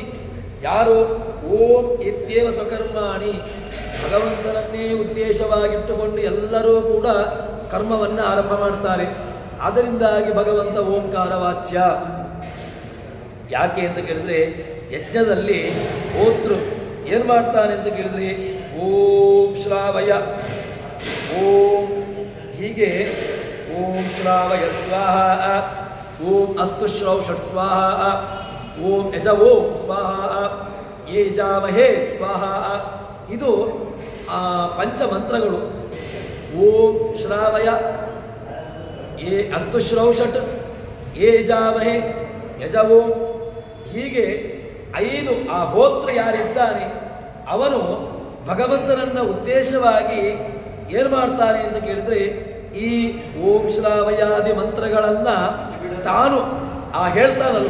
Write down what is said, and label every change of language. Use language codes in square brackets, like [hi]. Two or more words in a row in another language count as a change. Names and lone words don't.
[kn] ಯಾರು [sa] ಓಂ ಇತ್ಯೇವ ಸ್ವಕರ್ಮಾಣಿ, [kn] ಭಗವಂತನನ್ನೇ ಉದ್ದೇಶವಾಗಿಟ್ಟುಕೊಂಡು ಎಲ್ಲರೂ ಕೂಡ ಕರ್ಮವನ್ನು ಆರಂಭ ಮಾಡ್ತಾರೆ. ಅದರಿಂದಾಗಿ ಭಗವಂತ ಓಂಕಾರ ವಾಚ್ಯ. ಯಾಕೆ ಅಂತ ಕೇಳಿದ್ರೆ, ಯಜ್ಞದಲ್ಲಿ ಹೋತೃ ಏನು ಮಾಡ್ತಾನೆ ಅಂತ ಕೇಳಿದ್ರೆ [sa] ಓಂ ಶ್ರಾವಯ, ಓಂ [kn] ಹೀಗೆ [sa] ಓಂ ಶ್ರಾವಯ ಸ್ವಾಹ, ಓಂ ಅಸ್ತು ಶ್ರೌಷಟ್ ಸ್ವಾಹ, ಓಂ ಯಜವೋ ಸ್ವಾಹ, ಯಜಾಮಹೇ ಸ್ವಾಹ. [kn] ಇದು ಪಂಚಮಂತ್ರಗಳು. [sa] ಓಂ ಶ್ರಾವಯ, ಯೇ ಅಸ್ತು ಶ್ರೌಷಟ್, ಯಜಾಮಹೇ, ಯಜವೋ, [kn] ಹೀಗೆ 5 ಆ ಹೋತೃ ಯಾರಿದ್ದಾನೆ ಅವನು ಭಗವಂತನನ್ನ ಉದ್ದೇಶವಾಗಿ ಏನು ಮಾಡ್ತಾನೆ ಅಂತ ಕೇಳಿದ್ರೆ ಈ [sa] ಓಂ ಶ್ರಾವಯಾದಿ [kn] ಮಂತ್ರಗಳನ್ನು ತಾನು ಹೇಳ್ತಾನಲ್ವ.